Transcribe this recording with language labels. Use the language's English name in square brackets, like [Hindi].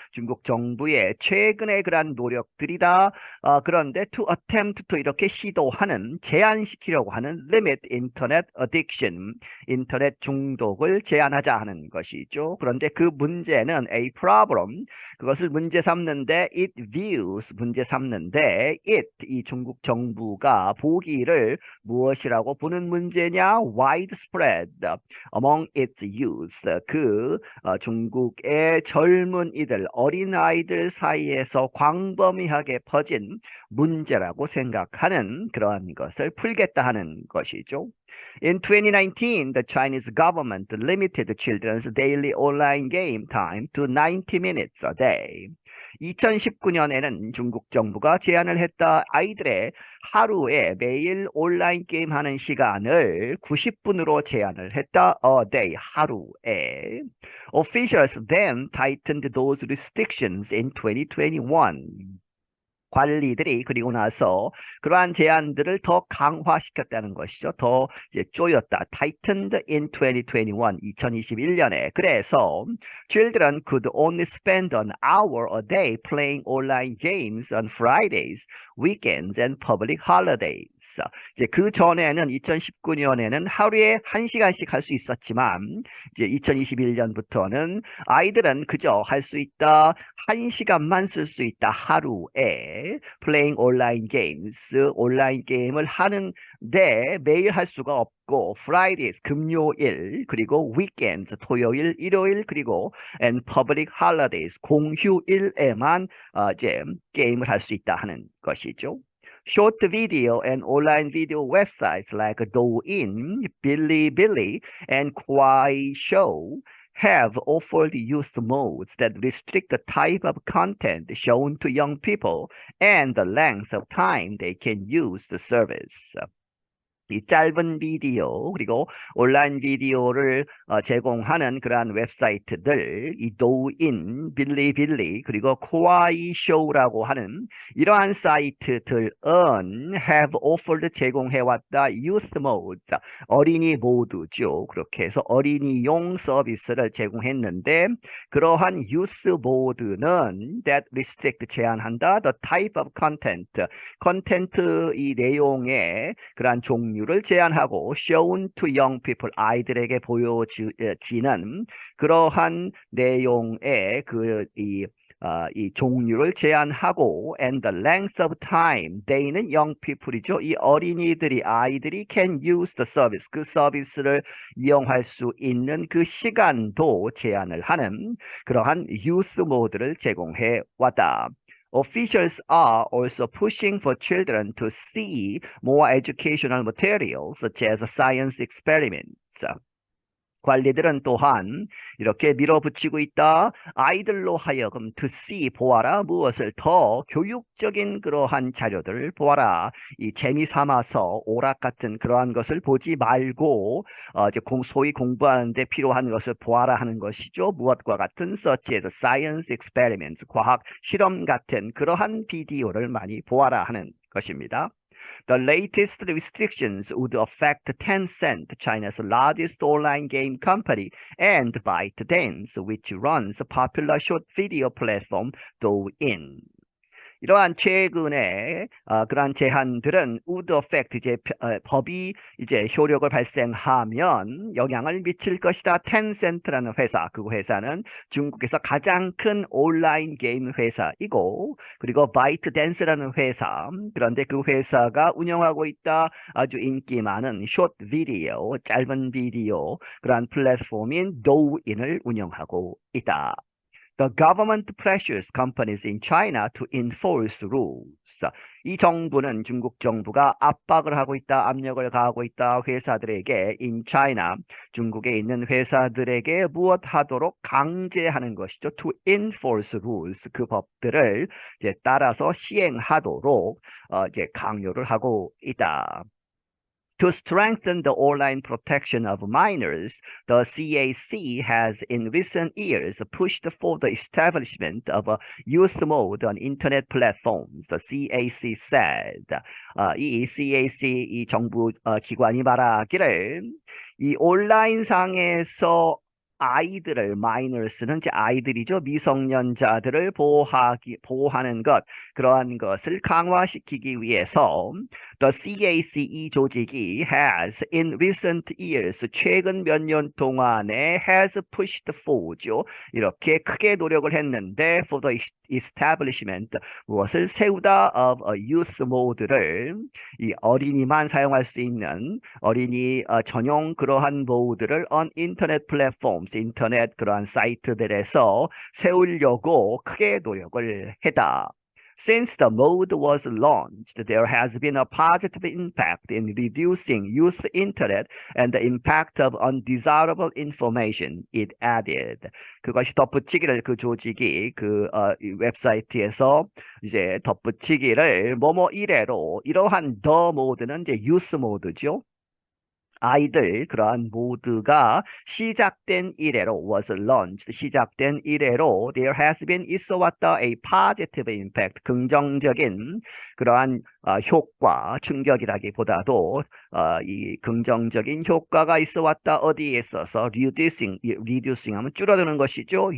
[Korean] 중국 정부의 최근의 그러한 노력들이다. 그런데 [English] to attempt to [Korean] 이렇게 시도하는 제한시키려고 하는 [English] limit internet addiction, [Korean] 인터넷 중독을 제한하자 하는 것이죠. 그런데 그 문제는 [English] a problem, [Korean] 그것을 문제 삼는데 [English] it views [Korean] 문제 삼는데 이 중국 정부가 보기를 무엇이라고 보는 문제냐? [English] widespread among its youth. [Korean] 중국의 젊은이들, 어린아이들 사이에서 광범위하게 퍼진 문제라고 생각하는 그러한 것을 풀겠다 하는 것이죠. [English] In 2019, the Chinese government limited children's daily online game time to 90 minutes a day. [Korean] 2019년에는 중국 정부가 제한을 했다. 아이들의 하루에 매일 온라인 게임 하는 시간을 90분으로 제한을 했다. [English] A day, [Korean] 하루에. [English] Officials then tightened those restrictions in 2021. [Korean] 관리들이 그리고 나서 그러한 제한들을 더 강화시켰다는 것이죠. 더 이제 쪼였다. [English] Tightened in 2021, [Korean] 2021년에. 그래서 [English] children could only spend an hour a day playing online games on Fridays, weekends, and public holidays. [Korean] 이제 그 전에는 2019년에는 하루에 1시간씩 할 수 있었지만 이제 2021년부터는 아이들은 그저 할 수 있다. 1시간만 쓸 수 있다. 하루에. [English] playing online games, [Korean] 온라인 게임을 하는데 매일 할 수가 없고 [English] Fridays, [Korean] 금요일, 그리고 [English] weekends, [Korean] 토요일, 일요일, 그리고 [English] and public holidays, [Korean] 공휴일에만 이제 게임을 할 수 있다 하는 것이죠. [English] Short video and online video websites like Douyin, Bilibili, and Kuaishou have offered youth modes that restrict the type of content shown to young people and the length of time they can use the service. [Korean] 이 짧은 비디오 그리고 온라인 비디오를 제공하는 그러한 웹사이트들, 이 도인, 빌리빌리 그리고 코아이쇼라고 하는 이러한 사이트들은 [English] have offered [Korean] 제공해왔다 [English] youth mode, [Korean] 어린이 모드죠. 그렇게 해서 어린이용 서비스를 제공했는데 그러한 youth 모드는 [English] that restrict [Korean] 제한한다 [English] the type of content, [Korean] 컨텐츠 이 내용의 그러한 종류를 제한하고 [English] shown to young people, [Korean] 아이들에게 보여지는 그러한 내용의 이 종류를 제한하고 [English] and the length of time, [Korean] they는 [English] young people [Korean] 이죠. 이 아이들이 [English] can use the service, [Korean] 그 서비스를 이용할 수 있는 그 시간도 제한을 하는 그러한 youth 모드를 제공해 왔다. [English] Officials are also pushing for children to see more educational materials such as science experiments. [Korean] 관리들은 또한 이렇게 밀어붙이고 있다. 아이들로 하여금 [English] to see, [Korean] 보아라. 무엇을 더 교육적인 그러한 자료들을 보아라. 이 재미 삼아서 오락 같은 그러한 것을 보지 말고 이제 소위 공부하는데 필요한 것을 보아라 하는 것이죠. 무엇과 같은 [English] such as science experiments, [Korean] 과학 실험 같은 그러한 비디오를 많이 보아라 하는 것입니다. [English] The latest restrictions would affect Tencent, China's largest online game company, and ByteDance, which runs a popular short video platform Douyin. [Korean] 이러한 최근에 그러한 제한들은 [English] would affect [Korean] 이제 법이 이제 효력을 발생하면 영향을 미칠 것이다. 텐센트라는 회사, 그 회사는 중국에서 가장 큰 온라인 게임 회사이고, 그리고 바이트댄스라는 회사, 그런데 그 회사가 운영하고 있다 아주 인기 많은 숏 비디오, 짧은 비디오 그러한 플랫폼인 도우인을 운영하고 있다. [English] The government pressures companies in China to enforce rules. [Korean] 이 정부는 중국 정부가 압박을 하고 있다, 압력을 가하고 있다, 회사들에게 [English] in China, [Korean] 중국에 있는 회사들에게 무엇하도록 강제하는 것이죠. [English] To enforce rules, [Korean] 그 법들을 이제 따라서 시행하도록 이제 강요를 하고 있다. [English] To strengthen the online protection of minors, the CAC has in recent years pushed for the establishment of a youth mode on internet platforms, the CAC said. [Korean] 이 CAC, 이 정부 기관이 말하기를 이 온라인상에서 아이들을, minors는 이제 아이들이죠. 미성년자들을 보호하는 것, 그러한 것을 강화시키기 위해서 The CAC 조직이 [English] has in recent years [Korean] 최근 몇 년 동안에 [English] has pushed for [Korean] 죠. 이렇게 크게 노력을 했는데 [English] for the establishment [Korean] 무엇을 세우다 [English] of a youth mode [Korean] 를 이 어린이만 사용할 수 있는 어린이 전용 그러한 모드를 [English] on internet platforms [Korean] 인터넷 그러한 사이트들에서 세우려고 크게 노력을 했다. [English] Since the mode was launched, there has been a positive impact in reducing youth internet and the impact of undesirable information, it added. [Korean] 그것이 덧붙이기를 그 조직이 이 웹사이트에서 이제 덧붙이기를 뭐뭐 이래로 이러한 [English] the mode [Korean] 는 이제 youth mode죠. 아이들 그러한 모드가 시작된 이래로 [English] was launched [Korean] 시작된 이래로 [English] there has been [Korean] 있어 왔다 [English] a positive impact [Korean] 긍정적인 그러한 효과 충격이라기보다도 이 긍정적인 효과가 있어 왔다 어디에 있어서 [English] reducing [Korean] 하면 줄어드는 것이죠.